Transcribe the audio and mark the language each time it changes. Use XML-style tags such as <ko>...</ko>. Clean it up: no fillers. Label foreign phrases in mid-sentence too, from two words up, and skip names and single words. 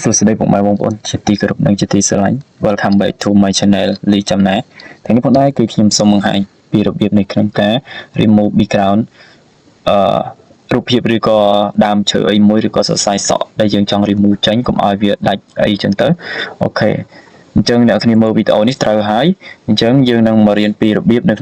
<km>សួស្តីពុកម៉ែបងប្អូនជាទីគោរពនិងជាទីស្រឡាញ់</km> <en>Welcome back to my channel</en> <km>លីចំណាថ្ងៃនេះផងដែរគឺខ្ញុំសូមបង្ហាញពីរបៀបនៃក្នុងការ</km> <en>remove background</en> <km>រូបភាពឬក៏ដើមឈើអីមួយឬក៏សរសៃសក់ ដែលយើងចង់ remove ចេញកុំឲ្យវាដាច់អីចឹងទៅអូខេអញ្ចឹងអ្នកគ្នាមើលវីដេអូនេះត្រូវហើយអញ្ចឹងយើងនឹងមករៀនពីរបៀបនៅ</km>